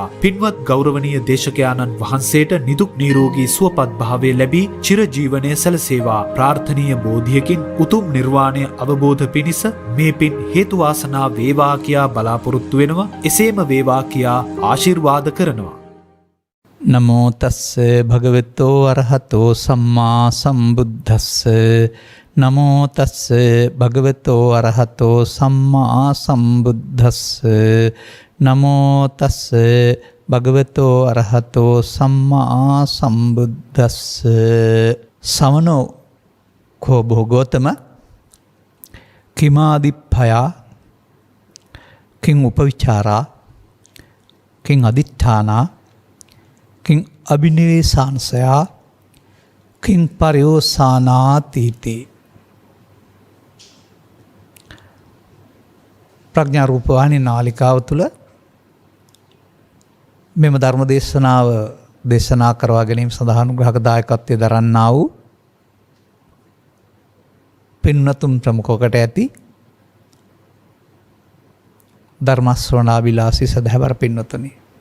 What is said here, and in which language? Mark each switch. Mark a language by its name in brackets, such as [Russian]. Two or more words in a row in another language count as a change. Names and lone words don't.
[Sinhala] පින්වත් ගෞරවනීය දේශකයාණන් වහන්සේට නිදුක් නිරෝගී සුවපත් භාවය ලැබී චිර ජීවනය සැලසේවා. ප්‍රාර්ථනීය බෝධියකින් උතුම් නිර්වාණය අවබෝධ පිණිස මේ පින් හේතු වාසනා වේවා කියා බලාපොරොත්තු වෙනවා. එසේම වේවා කියා ආශිර්වාද කරනවා. [Pali] නමෝ තස්ස භගවතෝ අරහතෝ සම්මා සම්බුද්දස්ස. නමෝ තස්ස භගවතෝ අරහතෝ සම්මා සම්බුද්දස්ස. නමෝ තස්ස භගවතෝ අරහතෝ සම්මා සම්බුද්දස්ස. සමනෝ කෝ භෝගෝතම කිමාදිප්පයා කිං උපවිචාරා කිං අදිඨානා කිං අබිනිවේසාංසයා කිං පරියෝසානාතීති. [Sinhala] ප්‍රඥා රූපවාහිනී නාලිකාව තුළ මෙම ධර්ම දේශනාව දේශනා කරවා ගැනීම සඳහා අනුග්‍රහක දායකත්වය දරන්නා වූ පින්නතුන් ප්‍රමුඛකට ඇති ධර්ම ශ්‍රවණාබිලාසී සදහැවර පින්නතුනි,